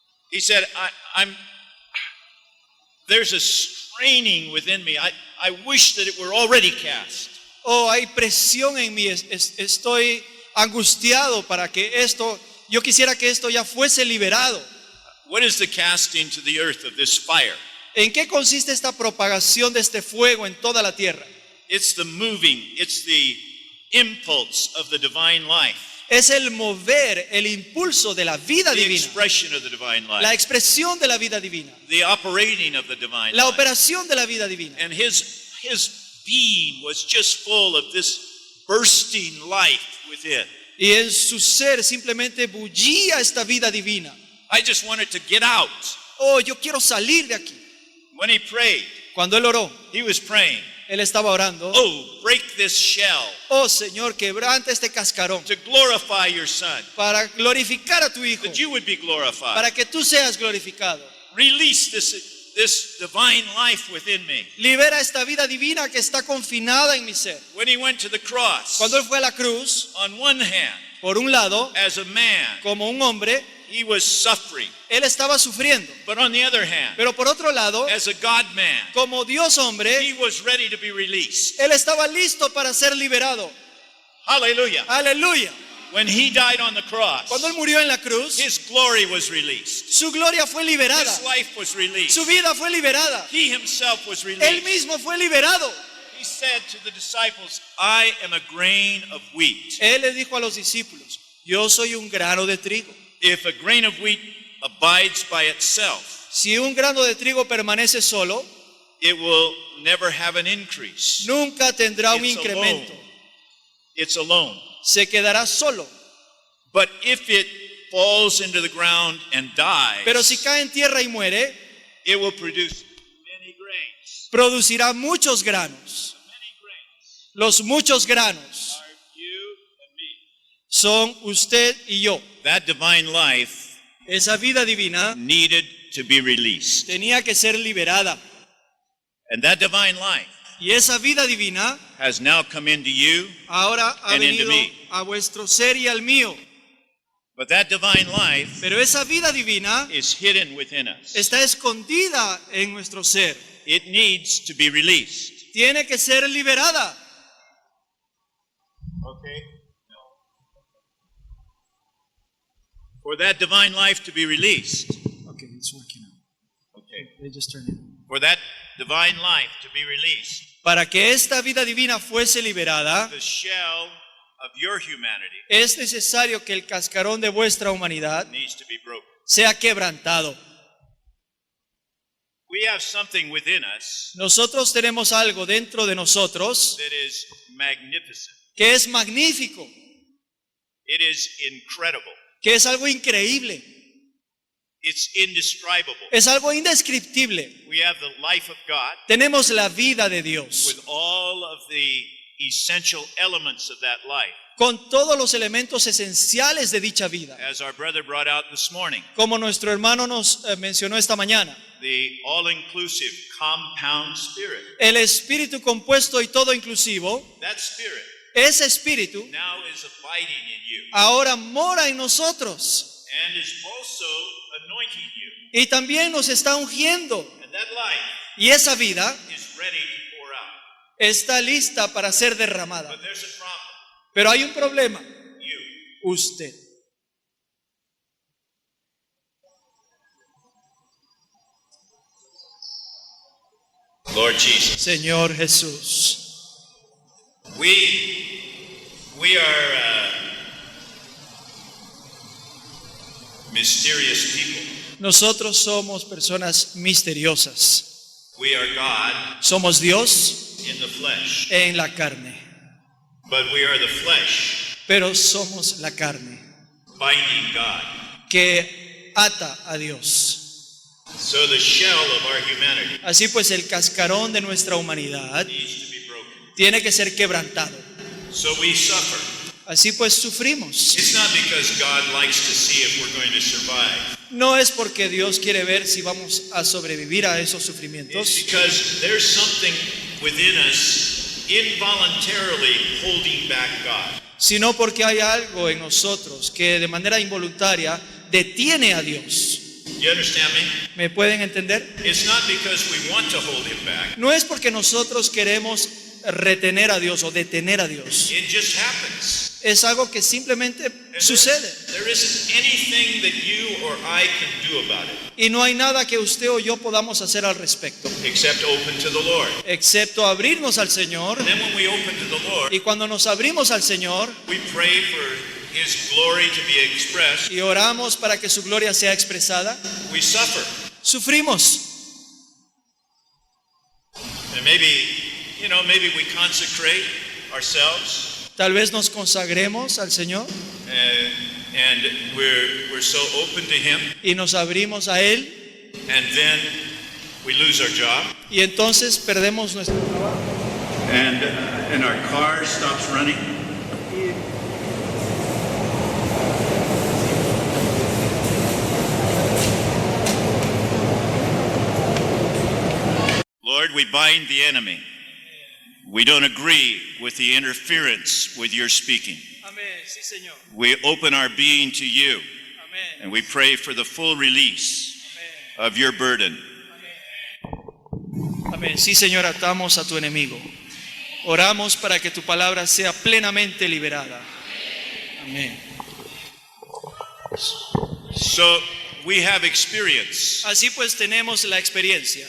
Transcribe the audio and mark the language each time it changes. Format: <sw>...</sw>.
<en>He said, there's a straining within me. I wish that it were already cast.</en> <es>Oh, hay presión en mí, estoy angustiado para que esto, yo quisiera que esto ya fuese liberado.</es> <en>What is the casting to the earth of this fire?</en> <es>¿En qué consiste esta propagación de este fuego en toda la tierra?</es> <en>It's the moving, it's the impulse of the divine life,</en> <es>Es el mover, el impulso de la vida</es> <en>the</en> <es>divina,</es> <en>expression of the divine</en> <es>la</es> <en>life,</en> <es>expresión de la vida divina,</es> <en>the operating of the divine</en> <es>la operación de la vida divina.</es> <en>And his being was just full of this bursting life within.</en> <es>Y en su ser simplemente bullía esta vida divina.</es> <en>I just wanted to get out.</en> <es>Oh, yo quiero salir de aquí.</es> <en>When he prayed,</en> <es>Cuando él oró,</es> <en>he was praying,</en> <es>él estaba orando.</es> <en>oh, break this shell</en> <es>Oh, Señor, quebranta este cascarón</es> <en>to glorify your son,</en> <es>para glorificar a tu hijo,</es> <en>that you would be glorified.</en> <es>para que tú seas glorificado.</es> <en>Release this divine life within me.</en> <es>Libera esta vida divina que está confinada en mi ser.</es> <en>When he went to the cross,</en> <es>Cuando él fue a la cruz,</es> <en>on one hand,</en> <es>por un lado,</es> <en>as a man,</en> <es>como un hombre,</es> <en>he was suffering.</en> <es>él estaba sufriendo.</es> <en>But on the other hand,</en> <es>Pero por otro lado,</es> <en>as a God-man,</en> <es>como Dios hombre,</es> <en>he was ready to be released.</en> <es>él estaba listo para ser liberado.</es> <en>Hallelujah.</en> <es>Aleluya.</es> <en>When he died on the cross,</en> <es>Cuando él murió en la cruz,</es> <en>his glory was released.</en> <es>su gloria fue liberada.</es> <en>His life was released.</en> <es>Su vida fue liberada.</es> <en>He himself was</en> <es>Él</es> <en>released.</en> <es>mismo fue liberado.</es> <en>He said to the disciples, I am a grain of wheat.</en> <es>Él le dijo a los discípulos, yo soy un grano de trigo.</es> <en>If a grain of wheat abides by itself,</en> <es>Si un grano de trigo permanece solo,</es> <en>it will never have an increase.</en> <es>nunca tendrá un</es> <en>It's</en> <es>incremento.</es> <en>alone. It's alone.</en> <es>Se quedará solo.</es> <en>But if it falls into the ground and dies,</en> <es>Pero si cae en tierra y muere,</es> <en>it will produce many grains.</en> <es>producirá muchos granos.</es> <en>Many grains</en> <es>Los muchos granos</es> <en>are you and me.</en> <es>son usted y yo.</es> <en>That divine life</en> <es>Esa vida divina</es> <en>needed to be released.</en> <es>tenía que ser liberada.</es> <en>And that divine life</en> <es>Y esa vida divina</es> <en>has now come into you.</en> <es>ahora ha</es> <en>And into</en> <es>venido</es> <en>me.</en> <es>a vuestro ser y al mío.</es> <en>But that divine life</en> <es>Pero esa vida divina</es> <en>is hidden within us.</en> <es>está escondida en nuestro ser.</es> <en>It needs to be released.</en> <es>Tiene que ser liberada.</es> <en>Okay? For that divine life to be released. Okay, it's working out. Okay. They just turn it. For that divine life to be released,</en> <es>Para que esta vida divina fuese liberada,</es> <en>the shell of your humanity</en> <es>es necesario que el cascarón de vuestra humanidad</es> <en>needs to be broken.</en> <es>sea quebrantado.</es> <en>We have something within us</en> <es>Nosotros tenemos algo dentro de nosotros</es> <en>that is magnificent.</en> <es>que es magnífico,</es> <en>It is incredible.</en> <es>que es algo increíble,</es> <en>It's indescribable.</en> <es>es algo indescriptible.</es> <en>We have the life of God</en> <es>Tenemos la vida de Dios</es> <en>with all of the essential elements of that life,</en> <es>con todos los elementos esenciales de dicha vida.</es> <en>as our brother brought out this morning.</en> <es>Como nuestro hermano nos mencionó esta mañana,</es> <en>The all-inclusive compound spirit.</en> <es>el espíritu compuesto y todo inclusivo,</es> <en>That spirit</en> <es>ese espíritu</es> <en>now is abiding in you</en> <es>ahora mora en nosotros</es> <en>and is also anointing you.</en> <es>y también nos está ungiendo.</es> <en>And that life</en> <es>Y esa vida</es> <en>is ready to pour out.</en> <es>está lista para ser derramada.</es> <en>But there's a problem.</en> <es>Pero hay un problema,</es> <en>You.</en> <es>usted.</es> <en>Lord Jesus.</en> <es>Señor Jesús,</es> <en>We are mysterious people.</en> <es>nosotros somos personas misteriosas.</es> <en>We are God</en> <es>Somos Dios</es> <en>in the flesh.</en> <es>en la carne,</es> <en>But we are the flesh</en> <es>pero somos la carne</es> <en>binding God.</en> <es>que ata a Dios.</es> <en>So the shell of our humanity</en> <es>Así pues, el cascarón de nuestra humanidad</es> <en>needs to be broken.</en> <es>tiene que ser quebrantado.</es> <en>So we suffer.</en> <es>Así pues, sufrimos.</es> <en>It's not because God likes to see if we're going to survive.</en> <es>No es porque Dios quiere ver si vamos a sobrevivir a esos</es> <en>It's</en> <es>sufrimientos,</es> <en>because there's something within us involuntarily holding back God.</en> <es>sino porque hay algo en nosotros que de manera involuntaria detiene a Dios.</es> <en>You understand me?</en> <es>¿Me pueden entender?</es> <en>It's not because we want to hold him back.</en> <es>No es porque nosotros queremos retener a Dios o detener a Dios.</es> <en>It just happens.</en> <es>Es algo que simplemente</es> <en>And</en> <es>sucede.</es> <en>there isn't anything that you or I can do about it</en> <es>Y no hay nada que usted o yo podamos hacer al respecto,</es> <en>except open to the Lord.</en> <es>excepto abrirnos al Señor.</es> <en>And then when we open to the Lord,</en> <es>Y cuando nos abrimos al Señor</es> <en>we pray for his glory to be expressed.</en> <es>y oramos para que su gloria sea expresada,</es> <en>We suffer.</en> <es>sufrimos.</es> <en>And maybe we consecrate ourselves.</en> <es>Tal vez nos consagremos al Señor</es> <en>And we're so open to him,</en> <es>y nos abrimos a Él</es> <en>and then we lose our job,</en> <es>y entonces perdemos nuestro trabajo.</es> <en>and our car stops running. Lord, we bind the enemy. We don't agree with the interference with your speaking.</en> <es>Amén, sí, Señor.</es> <en>We open our being to you,</en> <es>Amén.</es> <en>and we pray for the full release of your burden.</en> <es>Amén. Sí, Señor, atamos a tu enemigo. Oramos para que tu palabra sea plenamente liberada. Amén.</es> <en>So we have experience</en> <es>Así pues tenemos la experiencia.</es>